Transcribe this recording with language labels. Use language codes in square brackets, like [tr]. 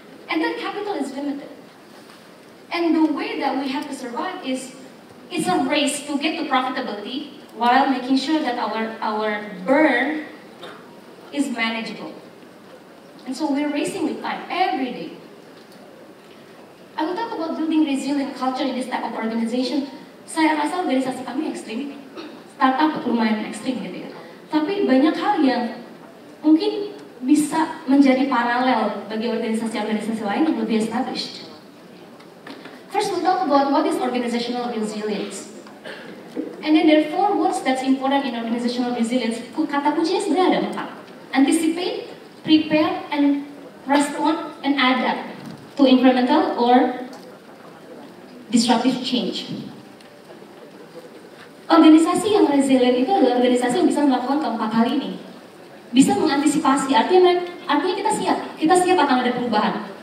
[en] And that capital is limited. And the way that we have to survive is, it's a race to get to profitability while making sure that our burn is manageable. And so we're racing with time every day. I will talk about building resilient culture in this type of organization. [id] Saya rasa organisasi kami ekstrim, startup lumayan ekstrim gitu ya. Tapi banyak hal yang mungkin bisa menjadi paralel bagi organisasi-organisasi lain yang lebih established. [en] First, we'll talk about what is organizational resilience. And then there are 4 words that's important in organizational resilience. [id] Kata kuncinya sebenarnya ada 4. [en] Anticipate, prepare, and respond, and adapt to incremental or disruptive change. [id] Organisasi yang resilient itu adalah organisasi yang bisa melakukan keempat hal ini. Bisa mengantisipasi, artinya kita siap akan ada perubahan.